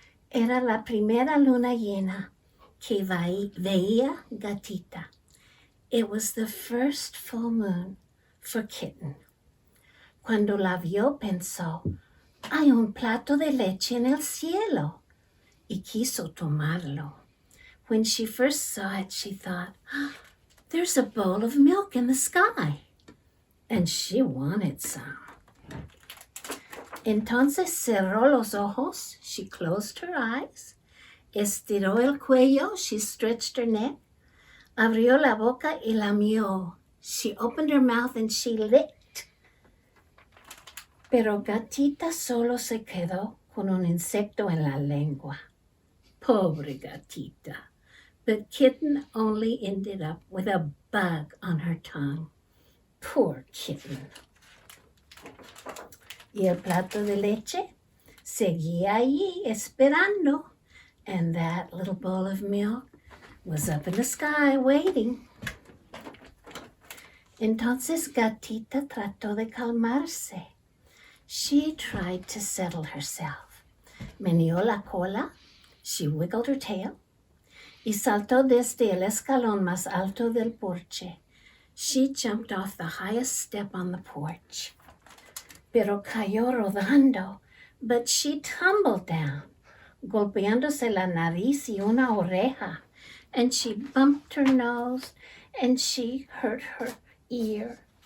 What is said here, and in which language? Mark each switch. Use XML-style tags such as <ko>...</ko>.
<es>Era la primera luna llena que veía gatita.</es> <en>It was the first full moon for Kitten.</en> <es>Cuando la vio pensó, hay un plato de leche en el cielo, y quiso tomarlo.</es> <en>When she first saw it, she thought, there's a bowl of milk in the sky, and she wanted some.</en> <es>Entonces cerró los ojos,</es> <en>she closed her eyes,</en> <es>estiró el cuello,</es> <en>she stretched her neck,</en> <es>abrió la boca y lamió.</es> <en>She opened her mouth and she licked.</en> <es>Pero gatita solo se quedó con un insecto en la lengua. Pobre gatita.</es> <en>But Kitten only ended up with a bug on her tongue. Poor Kitten.</en> <es>Y el plato de leche seguía allí esperando,</es> <en>and that little bowl of milk was up in the sky waiting.</en> <es>Entonces gatita trató de calmarse.</es> <en>She tried to settle herself.</en> <es>Meneó la cola,</es> <en>she wiggled her tail,</en> <es>y saltó desde el escalón más alto del porche.</es> <en>She jumped off the highest step on the porch.</en> <es>Pero cayó rodando,</es> <en>but she tumbled down,</en> <es>golpeándose la nariz y una oreja.</es> <en>And she bumped her nose, and she hurt her ear.</en>